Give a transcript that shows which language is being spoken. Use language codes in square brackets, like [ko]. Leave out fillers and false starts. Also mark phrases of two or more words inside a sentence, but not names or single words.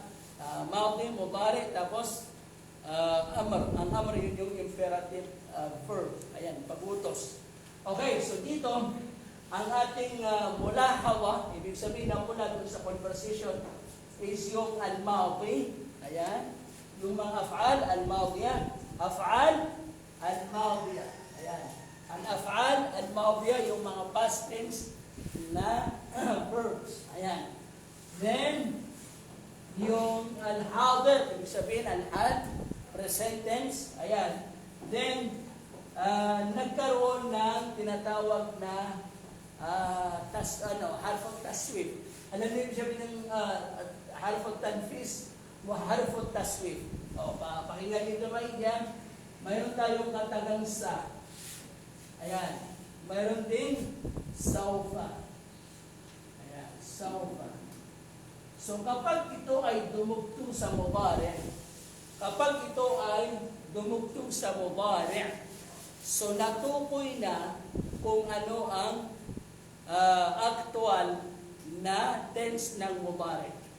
[ar] ماضي، مضارع, tapos amr. [tl] Ang amr yun yung [en] imperative verb. [tl] Ayan, pagutos. Okay, so dito, ang ating mulahawa, ibig sabihin na mula dun sa conversation, is yung al-madi. Ayan. Yung mga [ar] أفعال الماضية. أفعال الماضية. [tl] Ayan. Ang [ar] أفعال الماضية, [tl] yung mga [en] past tense [tl] na verbs. Ayan. Then, yung al-hadir, ibig sabihin al-had, [en] present tense. [tl] Ayan. Then, nagkaroon ng tinatawag na [ar] حرف تسويف. [tl] Alam niyo ibig sabihin ng [ar] حرف تنفيس [tl] o [ar] حرف تسويف. [tl] O, pakinggan nito maigyan. Mayroon tayong katagang sa. Ayan. Mayroon din saufa. Ayan, saufa. So kapag ito ay dumugtong sa mudari', so natukoy na kung ano ang actual na tense ng mudari'.